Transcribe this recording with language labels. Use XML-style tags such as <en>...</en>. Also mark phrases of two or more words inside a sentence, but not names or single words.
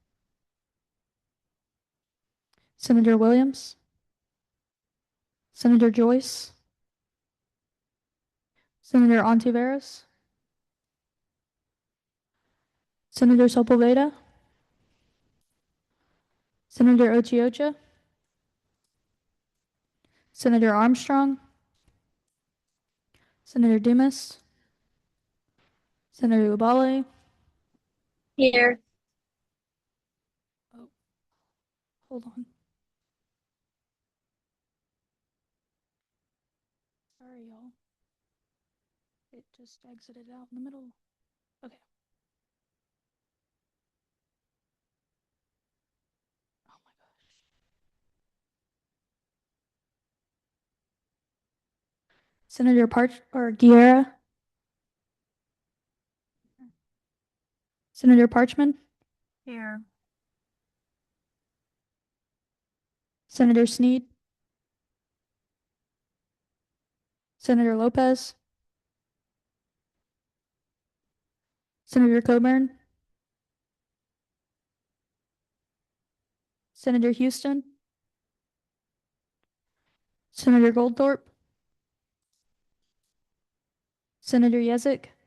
<en>Senator Williams, Senator Joyce, Senator Ontiveros, Senator Sepulveda, Senator Ochiocha, Senator Armstrong, Senator Dumas, Senator Ubale. Here. Oh, hold on. Sorry, y'all. It just exited out in the middle. Okay. Oh my gosh. Senator Guerra, Senator Parchman, Here. Senator Sneed, Senator Lopez, Senator Coburn, Senator Houston, Senator Goldthorpe, Senator Yezik,</en>